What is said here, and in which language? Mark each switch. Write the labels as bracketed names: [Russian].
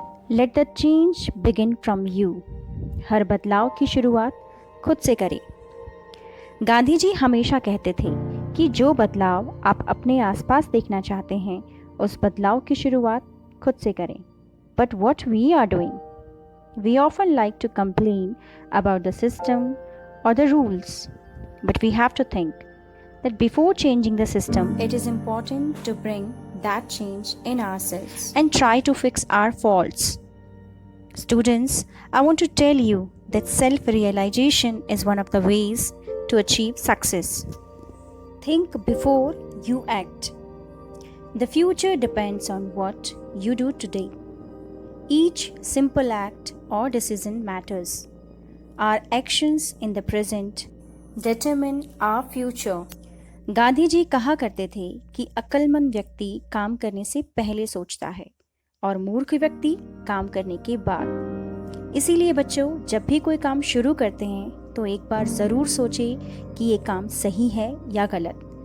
[English] Let the change begin from you. [Hindi] हर बदलाव की शुरुआत खुद से करें। गांधी जी हमेशा कहते थे कि जो बदलाव आप अपने आसपास देखना चाहते हैं उस बदलाव की शुरुआत खुद से करें। [English] But what we are doing? We often like to complain about the system or the rules, but we have to think that before changing the system, It is important to bring that change in ourselves. and try to fix our faults. Students, I want to tell you that self-realization is one of the ways to achieve success. Think before you act. The future depends on what you do today. Each simple act or decision matters. Our actions in the present determine our future. [Hindi] Gandhi ji कहा करते थे कि अक्लमंद व्यक्ति काम करने से पहले सोचता है और मूर्ख व्यक्ति काम करने के बाद। इसीलिए बच्चों, जब भी कोई काम शुरू करते हैं तो एक बार ज़रूर सोचें कि ये काम सही है या गलत।